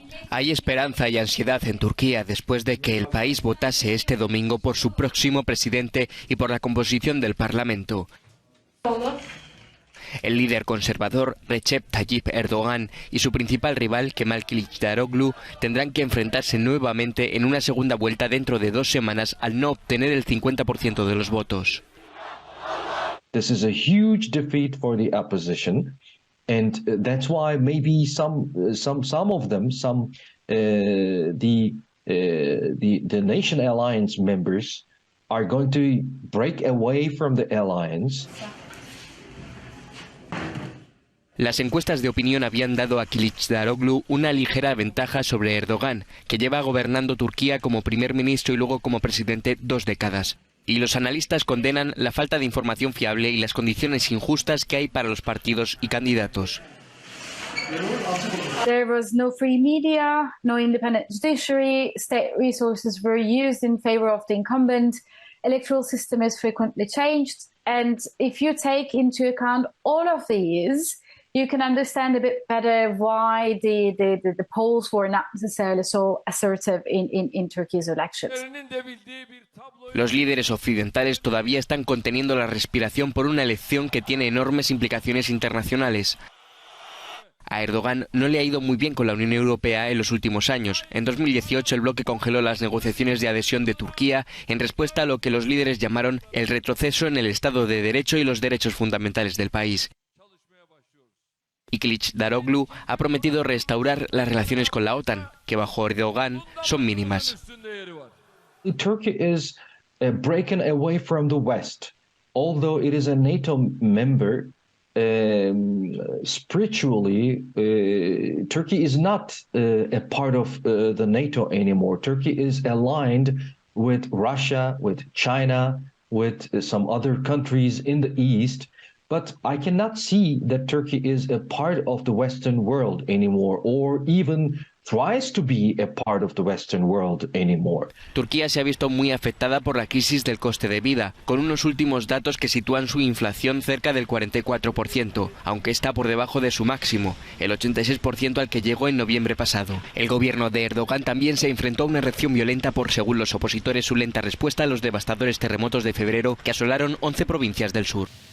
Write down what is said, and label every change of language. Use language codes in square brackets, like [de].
[es] Hay esperanza y ansiedad en Turquía después de que el país votase este domingo por su próximo presidente y por la composición del Parlamento. El líder conservador Recep Tayyip Erdogan y su principal rival Kemal Kılıçdaroğlu tendrán que enfrentarse nuevamente en una segunda vuelta dentro de 2 semanas al no obtener el 50% de los votos. [en] This is a huge defeat for the opposition, and that's why maybe some of them, the Nation Alliance members are going to break away from the alliance. [es] Las encuestas de opinión habían dado a Kılıçdaroğlu una ligera ventaja sobre Erdogan, que lleva gobernando Turquía como primer ministro y luego como presidente 2 décadas. Y los analistas condenan la falta de información fiable y las condiciones injustas que hay para los partidos y candidatos. [en] There was no free media, no independent judiciary, state resources were used in favor of the incumbent, electoral system is frequently changed, and if you take into account all of these, you can understand a bit better why the polls were not necessarily so assertive in Turkey's elections. [es] Los líderes occidentales todavía están conteniendo la respiración por una elección que tiene enormes implicaciones internacionales. A Erdogan no le ha ido muy bien con la Unión Europea en los últimos años. En 2018 el bloque congeló las negociaciones de adhesión de Turquía en respuesta a lo que los líderes llamaron el retroceso en el Estado de Derecho y los derechos fundamentales del país. Y Kılıçdaroğlu ha prometido restaurar las relaciones con la OTAN, que bajo Erdogan son mínimas. [en] Turkey is breaking away from the West. Although it is a NATO member, spiritually, Turkey is not a part of the NATO anymore. Turkey is aligned with Russia, with China, with some other countries in the East. But I cannot see that Turkey is a part of the Western world anymore, or even tries to be a part of the Western world anymore. [es] Turquía se ha visto muy afectada por la crisis del coste de vida, con unos últimos datos que sitúan su inflación cerca del 44%, aunque está por debajo de su máximo, el 86% al que llegó en noviembre pasado. El gobierno de Erdogan también se enfrentó a una reacción violenta por, según los opositores, su lenta respuesta a los devastadores terremotos de febrero que asolaron 11 provincias del sur.